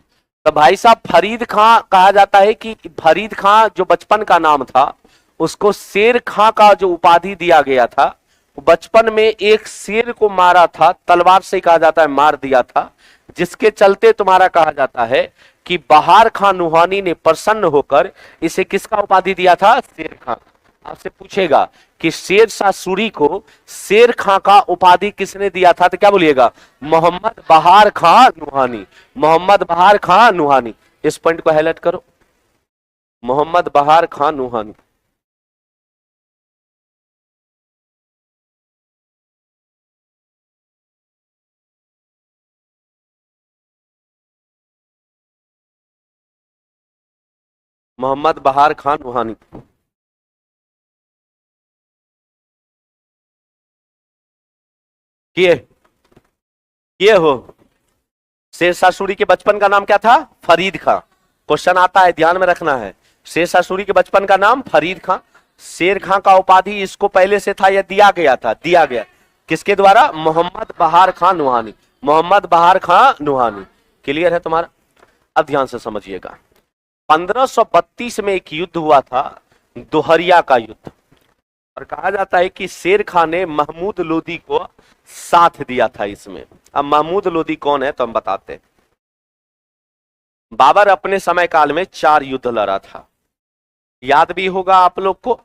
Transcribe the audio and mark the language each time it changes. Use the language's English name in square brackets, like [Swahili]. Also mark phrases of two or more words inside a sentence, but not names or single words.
[Hindi] तो भाई साहब फरीद खां, कहा जाता है कि फरीद खां जो बचपन का नाम था उसको शेर खां का जो उपाधि दिया गया था, बचपन में एक शेर को मारा था तलवार से, कहा जाता है मार दिया था, जिसके चलते तुम्हारा कहा जाता है कि बहार खां नुहानी ने प्रसन्न होकर इसे किसका उपाधि दिया था? शेर खां। आपसे पूछेगा कि शेरशाह सूरी को शेर खां का उपाधि किसने दिया था, तो क्या बोलिएगा? मोहम्मद बहार खां नुहानी। मोहम्मद बहार खां नुहानी। इस पॉइंट को हाईलाइट करो, मोहम्मद बहार खां नुहानी। मोहम्मद बहार खां नुहानी। किए हो? शेरशाह सूरी के बचपन का नाम क्या था? फरीद खां। क्वेश्चन आता है, ध्यान में रखना है। शेरशाह सूरी के बचपन का नाम फरीद खां। शेर खां का उपाधि इसको पहले से था या दिया गया था? दिया गया। किसके द्वारा? मोहम्मद बहार खां नुहानी। मोहम्मद बहार खां नुहानी। क्लियर है तुम्हारा? अब ध्यान से समझिएगा, 1532 में एक युद्ध हुआ था, दोहरिया का युद्ध, और कहा जाता है कि शेर खान ने महमूद लोदी को साथ दिया था इसमें। अब महमूद लोदी कौन है तो हम बताते हैं। बाबर अपने समय काल में 4 युद्ध लड़ा था, याद भी होगा आप लोग को।